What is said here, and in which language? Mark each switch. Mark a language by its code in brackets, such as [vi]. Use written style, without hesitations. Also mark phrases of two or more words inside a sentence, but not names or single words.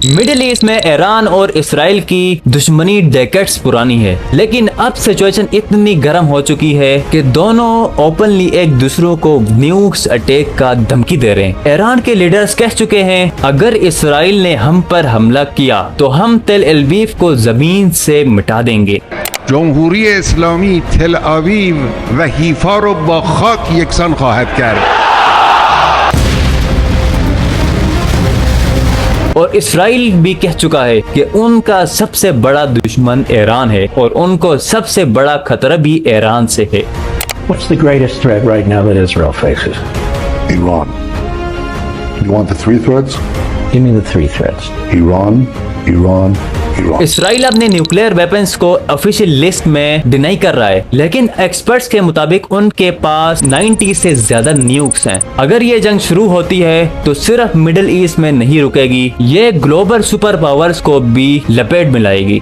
[hi] मिडिल ईस्ट में ईरान और इसराइल की दुश्मनी डेकेड्स पुरानी है, लेकिन अब सिचुएशन इतनी गर्म हो चुकी है कि दोनों ओपनली एक दूसरे को [en] nukes attack [hi] का धमकी दे रहे हैं। ईरान के लीडर्स कह चुके हैं अगर इसराइल ने हम पर हमला किया तो हम तेल अवीव को जमीन से मिटा देंगे। [fa] جمهوری اسلامی تل آویو و حیفا رو با خاک یکسان خواهد کرد. [hi] और इसराइल भी कह चुका है कि उनका सबसे बड़ा दुश्मन ईरान है और उनको सबसे बड़ा खतरा भी ईरान से है। [en] What's the greatest threat right now that Israel faces? Iran. You want the 3 threats? Give me the 3 threats. Iran, Iran, Iran. [hi] इसराइल अपने [en] nuclear weapons [hi] को [en] official list [hi] में डिनाई कर रहा है, लेकिन एक्सपर्ट्स के मुताबिक उनके पास 90 से ज्यादा न्यूक्स हैं। अगर ये जंग शुरू होती है तो सिर्फ मिडिल ईस्ट में नहीं रुकेगी, ये [en] global super powers [hi] को भी लपेट में लाएगी।